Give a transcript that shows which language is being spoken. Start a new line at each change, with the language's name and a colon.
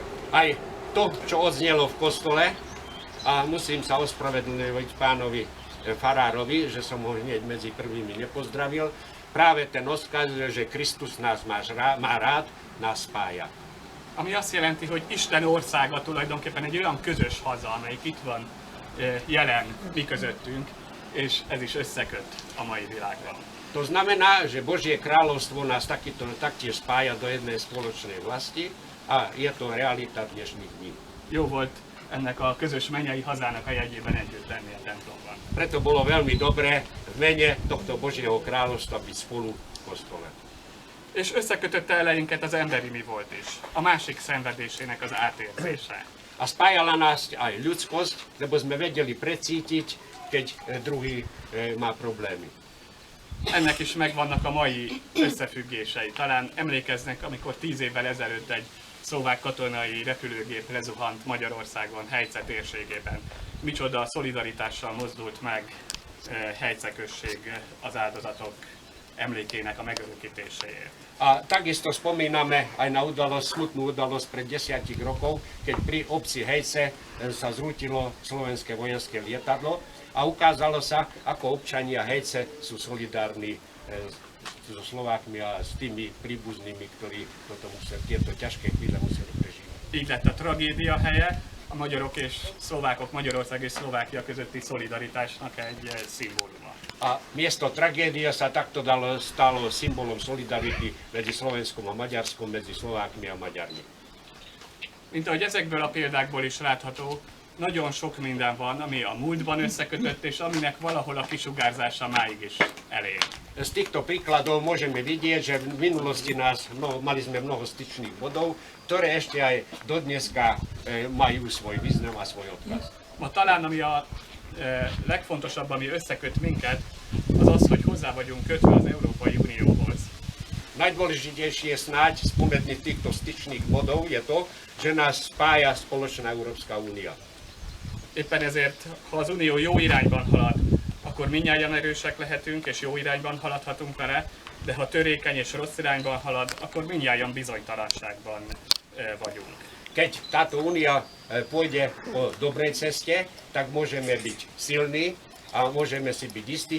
Slovak: Aj to, čo odznelo v kostole, a musím sa ospravedlniť pánovi farárovi, že som ho hneď medzi prvými nepozdravil, práve ten odkaz, že Kristus nás má rád, nás spája.
Hungarian: Ami azt jelenti, hogy Isten országa tulajdonképpen egy olyan közös haza, amelyik itt van jelen mi közöttünk, és ez is összeköt a mai világban.
Slovak: To znamená, že Božie kráľovstvo nás taktiež spája do jednej spoločnej vlasti a je to realita dnešných dní.
Hungarian: Jó volt ennek a közös mennyei hazának a jegyében együtt lenni a templomban.
Slovak: Preto bolo veľmi dobré v mene tohto Božieho kráľovstva byť spolu v kostole.
Hungarian: És összekötötte eleinket az emberi mi volt is, a másik szenvedésének az átérzése.
Slovak: A spájala nás aj ľudskosť, lebo sme vedeli precítiť, keď druhý má problémy.
Hungarian: Ennek is megvannak a mai összefüggései. Talán emlékeznek, amikor 10 évvel ezelőtt egy szlovák katonai repülőgép lezuhant Magyarországon, Hejce térségében. Micsoda szolidaritással mozdult meg Hejce község az áldozatok emlékének a megörökítéséért.
Slovak: A takisto spomíname aj na smutnú udalosť pred 10 rokov, keď pri obci Hejce sa zrútilo slovenské vojenské lietadlo a ukázalo sa, ako občania Hejce sú solidárni so Slovákmi a s tými príbuznými, ktorí tieto ťažké chvíle museli prežívať.
Hungarian: Így lett a tragédia helye, a magyarok és szlovákok, Magyarország és Szlovákia közötti szolidaritásnak egy szimbóluma.
Slovak: A miesto tragédia sa takto stalo symbolom solidarity medzi Slovenskom a Maďarskom, medzi Slovákmi a Maďarmi.
Hungarian: Mint ahogy ezekből a példákból is látható, nagyon sok minden van, ami a múltban összekötött, és aminek valahol a kisugárzása máig is elér.
Slovak: Z týchto príkladov môžeme vidieť, že v minulosti mali sme mnoho styčných bodov, ktoré ešte aj dodneska majú svoj význam a svoj odkaz.
Hungarian: Ma talán ami a legfontosabb, ami összeköt minket, az az, hogy hozzá vagyunk kötve az Európai Unióhoz.
Slovak: Najdôležitejšie je snáď spomedzi týchto styčných bodov je to, že nás spája spoločná Európska únia.
Hungarian: Éppen ezért, ha az Unió jó irányban halad, akkor mindnyájan erősek lehetünk, és jó irányban haladhatunk vele, de ha törékeny és rossz irányban halad, akkor mindnyájan bizonytalanságban vagyunk.
Slovak: Keď táto únia pôjde po dobrej ceste, tak môžeme byť silní a môžeme si byť istí.